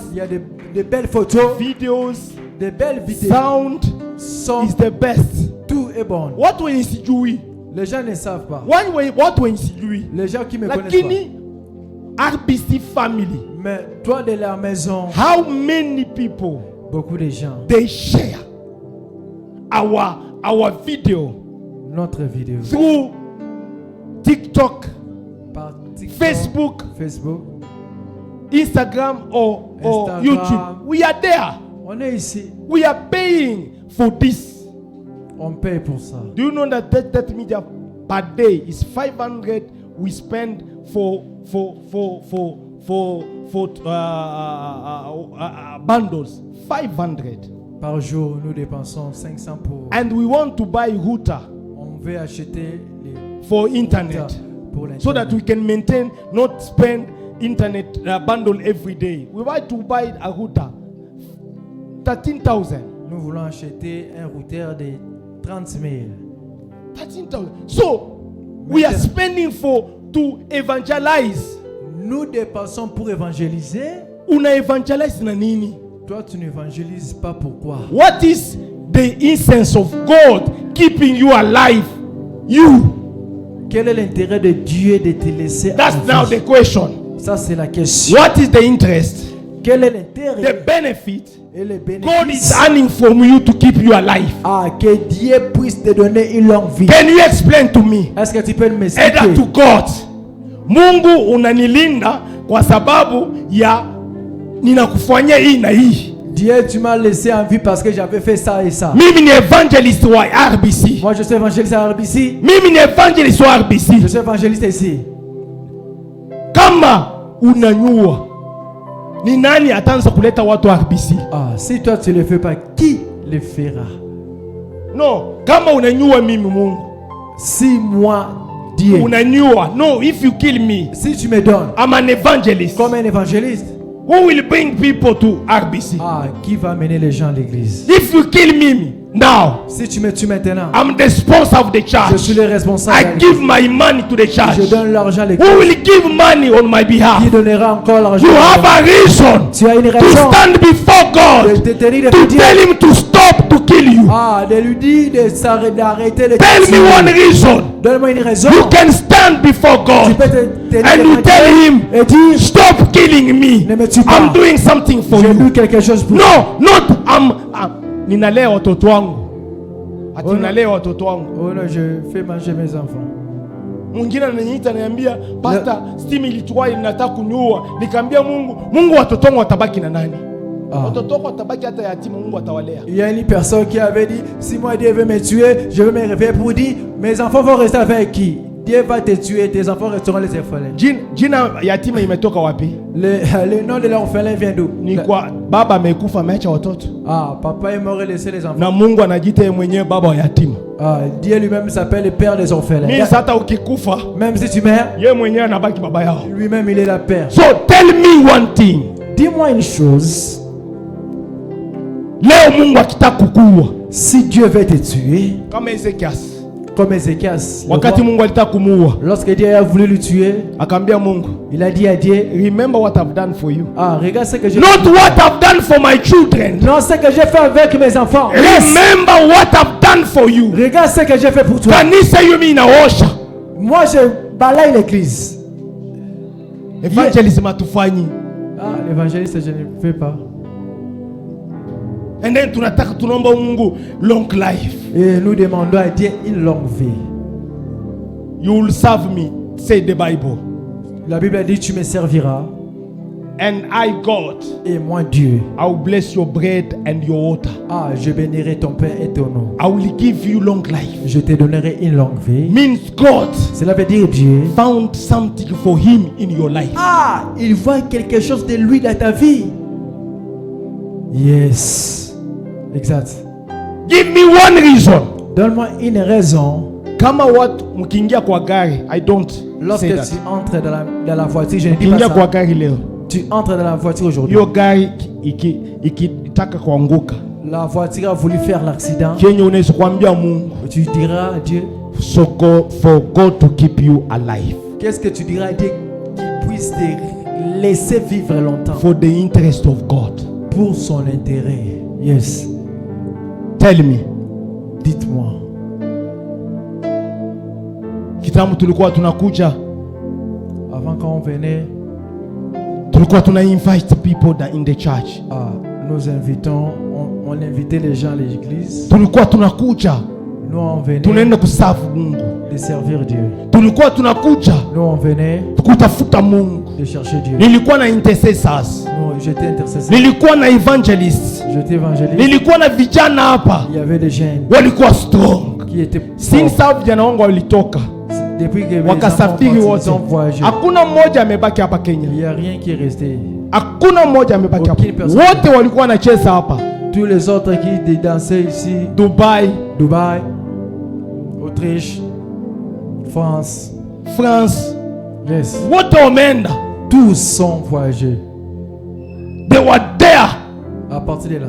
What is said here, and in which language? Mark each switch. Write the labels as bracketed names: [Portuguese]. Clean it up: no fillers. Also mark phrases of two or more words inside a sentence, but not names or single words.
[French] Il y a de belles photos, videos, de belles vidéos. [English] sound [French] Son, [English] is the best. [French] tout est bon. [English] What when sijui? [French] Les gens ne savent pas. [English] What when sijui? [French] Les gens qui me connaissent [Swahili] Lakini RBC family, [French] pas. Mais toi de la maison, [English] how many people [French] beaucoup de gens, [English] they share our video [French] notre vidéo, [English] through TikTok, [French] par TikTok, [English] Facebook, [French] Facebook, [English] Instagram or [French] Instagram. [English] YouTube. We are there. [French] on est ici, [English] We are paying for this. [French] on paye pour ça. [English] Do you know that that media per day is 500 we spend for bundles? 500. [French] Par jour, nous dépensons 500 pour. [English] And we want to buy router [French] On veut acheter les [English] for internet [French] pour [English] so that [French] l'internet. [English] we can maintain, not spend internet bundle every day. We want to buy a router 13,000. [French] Nous voulons acheter un routeur de 30 000. 13,000. [English] So we are spending to evangelize. [French] Nous dépensons pour évangéliser. [Swahili] Una evangelize na nini? [French] Toi, tu n'évangélises pas. Pourquoi? [English] What is the essence of God keeping you alive? You. [French] Quel est l'intérêt de Dieu de te laisser [English] That's [French] en [English] now [French] vie? [English] the question. [French] Ça, c'est la question. [English] What is the interest? [French] Quel est l'intérêt [English] the benefit [French] et les [English] God is [French] bénéfices [English] earning from you to keep you alive? [French] que Dieu puisse te donner une longue vie? [English] Can you explain to me? [French] Est-ce que tu peux [English] Either [French] m'expliquer? [English] to God, [Swahili] Mungu unanilinda kwa sababu ya ninakufanyia hii na hii. [French] Dieu, tu m'as laissé en vie parce que j'avais fait ça et ça. [Swahili] Mimi ni evangelist wa RBC. [French] Moi, je suis évangéliste à RBC. [Swahili] Mimi ni evangelist wa RBC. [French] Je suis évangéliste ici. [Swahili] Kama unanyua, ni nani ataanza kuleta watu RBC? [French] Si toi tu ne le fais pas, qui le fera? [English] No, [Swahili] kama unanyua mimi Mungu. [French] Si moi, Dieu. [English] Unanyua. No, if you kill me, [French] Si tu me donnes [English] I'm an evangelist. [French] comme un évangéliste, [English] Who will bring people to RBC? [French] qui va mener les gens à l'église? [English] If you kill me now, [French] Si tu me tues maintenant, [English] I'm the sponsor of the [French] je [English] church. [French] suis le responsable. [English] I [French] de l'église. [English] give my money to the [French] Je [English] church. [French] donne l'argent à [English] Who [French] l'église. [English] will give money on my behalf? [French] Qui donnera encore l'argent? [English] You have a reason [French] Tu as une [English] to [French] raison [English] stand before [French] de [English] God, [French] te tenir [English] to [French] devant Dieu. [English] tell him to stop to kill you. [French] De lui dire d'arrêter de [English] Tell [French] tuer. [English] me one reason. [French] Donne-moi une raison. [English] You can stand before [French] Tu [English] God [French] peux te tenir [English] and [French] devant [English] you tell [French] Dieu [English] him, [French] et dire, [English] stop killing me. [French] ne me tue pas. [English] I'm doing something for [French] J'ai [English] you. [French] lu quelque chose pour [English] No, not [Swahili] ninalea watoto wangu. Ati [English] Oh, no. [Swahili] ninalea watoto wangu. [French] Oh non, je fais manger mes enfants. [Swahili] Mwingine ananiita ananiambia, "Pastor, steam ilitwai ninataka kuniua." Nikamwambia Mungu watoto wangu watabaki na nani? Watoto wako watabaki hata yatima, Mungu atawalea. [French] Il y a une personne qui avait dit, si moi Dieu veut me tuer, je vais me réveiller pour dire, mes enfants vont rester avec qui? Dieu va te tuer, tes enfants resteront les orphelins. [Swahili] Jina yatima imetoka wapi? [French] Le nom de l'orphelin vient d'où? [Swahili] Ni kwa baba amekufa ameacha watoto. [French] Papa est mort et laissé les enfants. [Swahili] Na Mungu anajiita yeye mwenyewe baba wa yatima. [French] Dieu lui-même s'appelle le père des orphelins. [Swahili] Mimi hata ukikufa, [French] Même si tu meurs, [Swahili] yeye mwenyewe anabaki baba yao. [French] lui-même il est la père. [English] So tell me one thing. [French] Dis-moi une chose. [Swahili] Leo Mungu akitaka kukuua, [French] Si Dieu veut te tuer, [Swahili] kama Ezekias, [French] comme Ézéchias, le [Swahili] wakati [French] roi, [Swahili] Mungu alitaka kumuua, [French] lorsque Dieu a voulu le tuer, [Swahili] akaambia Mungu, [French] il a dit à Dieu, [English] remember what I've done for you. [French] regarde ce que j'ai [English] Not what I've done for my children. [French] Non, ce que j'ai fait avec mes enfants. [English] Remember what I've done for you. [French] Regarde ce que j'ai fait pour toi. [Swahili] Kanisa hiyo mimi inaosha. [French] Moi, je balaye l'église. [Swahili] Evangelism hatufanyi. [French] L'évangéliste, je ne le fais pas. [English] And then [Swahili] tunaomba Mungu [English] long life. [French] Et nous demandons à Dieu une longue vie. [English] You will serve me, say the Bible. [French] La Bible dit, tu me serviras. [English] And I, God, [French] Et moi, Dieu, [English] I will bless your bread and your water. [French] je bénirai ton pain et ton eau. [English] I will give you long life. [French] Je te donnerai une longue vie. [English] Means God [French] Cela veut dire Dieu. [English] found something for him in your life. [French] Il voit quelque chose de lui dans ta vie. [English] Yes. Exact. Give me one reason. [French] Donne-moi une raison. [Swahili] Kama watu mkiingia kwa gari, [English] I don't [French] Lorsque [English] say that. [French] tu entres dans la voiture, je ne dis pas [Swahili] Mkiingia kwa [French] ça. [Swahili] gari leo, [French] Tu entres dans la voiture aujourd'hui. [Swahili] hiyo gari ikitaka kuanguka, [French] La voiture a voulu faire l'accident. [Swahili] kenye unaweza kuambia Mungu, [French] Tu diras à Dieu, [English] so for God to keep you alive, [French] qu'est-ce que tu diras à Dieu qu'il puisse te laisser vivre longtemps [English] for the interest of God. [French] pour son intérêt. [English] Yes. Tell me. [French] Dites-moi. [Swahili] Kitambo tulikuwa tunakuja, [French] Avant quand on venait, [Swahili] tulikuwa tuna [English] invite people that in the church. [French] nous invitons, on invitait les gens à l'église. [Swahili] Tulikuwa tunakuja, [French] Nous on venait [Swahili] tunaenda kuserve Mungu. [French] de servir Dieu. [Swahili] Tulikuwa tunakuja [French] Nous on venait [Swahili] kutafuta Mungu. [French] de chercher Dieu. [Swahili] Nilikuwa na intercessors, [French] Nous, j'étais intercesseur, [Swahili] nilikuwa na evangelists, [French] j'étais évangéliste. [Swahili] nilikuwa na vijana hapa [French] Il y avait des jeunes [Swahili] walikuwa strong. [French] qui étaient [English] Since [French] forts. [Swahili] hao vijana wangu walitoka [French] Depuis que mes [Swahili] wakasafiri [French] enfants [Swahili] wote, [French] ont voyagé, [Swahili] hakuna mmoja amebaki hapa [French] il [Swahili] Kenya, [French] n'y a rien qui est resté. [Swahili] hakuna mmoja amebaki hapa. [French] Aucune personne. [Swahili] Wote walikuwa wanacheza hapa [French] Tous les autres qui dansaient ici, [Swahili] Dubai, [French] Dubaï, Autriche, France, France, [English] yes. [Swahili] wote wameenda. [French] Tous sont voyagés. [English] They were there [French] À partir de là,